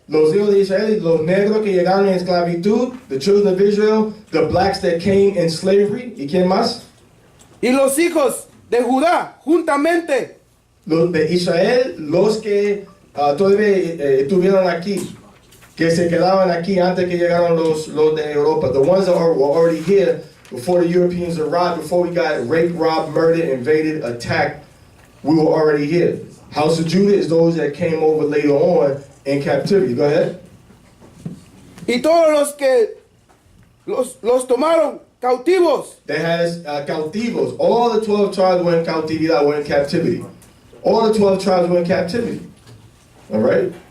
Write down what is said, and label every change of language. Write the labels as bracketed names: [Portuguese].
[Spanish] Los hijos de Israel, los negros que llegaron en esclavitud, [English] the children of Israel, the blacks that came in slavery. [Spanish] ¿Y quién más? Y los hijos de Judá, juntamente. Los de Israel, los que todavía estuvieron aquí, que se quedaban aquí antes que llegaron los de Europa. [English] The ones that were already here before the Europeans arrived, before we got raped, robbed, murdered, invaded, attacked, we were already here. House of Judah is those that came over later on in captivity. Go ahead. [Spanish] Y todos los que los tomaron cautivos. [English] They had cautivos. All the 12 tribes were in cautividad, were in captivity. All the 12 tribes were in captivity. All right?